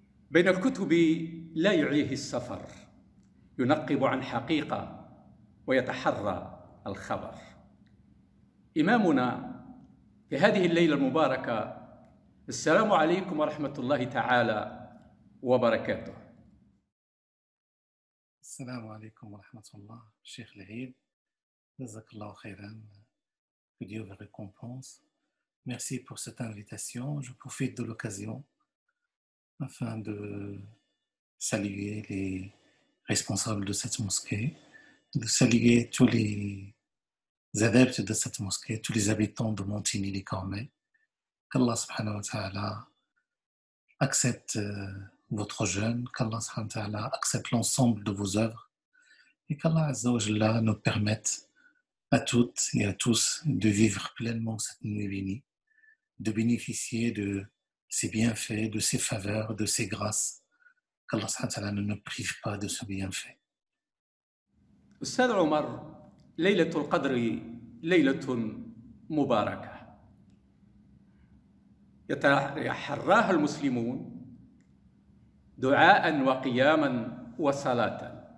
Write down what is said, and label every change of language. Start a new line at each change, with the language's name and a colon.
Arabic: بين الكتب لا يعيه السفر، ينقب عن حقيقة ويتحرى الخبر. إمامنا في هذه الليلة المباركة، السلام عليكم ورحمة الله تعالى وبركاته. السلام عليكم ورحمة الله.
French: Cheikh Lahib,
Arabic: Jazakallah khairan,
French: que Dieu vous récompense. Merci pour cette invitation. Je profite de l'occasion afin de saluer les responsables de cette mosquée, de saluer tous les adeptes de cette mosquée, tous les habitants de Montigny-les-Cormets. Qu'Allah subhanahu wa ta'ala accepte votre jeûne, qu'Allah subhanahu wa ta'ala accepte l'ensemble de vos œuvres et qu'Allah azza wa jalla nous permette à toutes et à tous de vivre pleinement cette nuit bénie, de bénéficier de ses bienfaits, de ses faveurs, de ses grâces, qu'Allah subhanahu wa ta'ala ne nous prive pas de ce bienfait.
Arabic: أستاذ عمر، ليلة القدر ليلة مباركة يتحراها المسلمون دعاء وقياما وصلاة.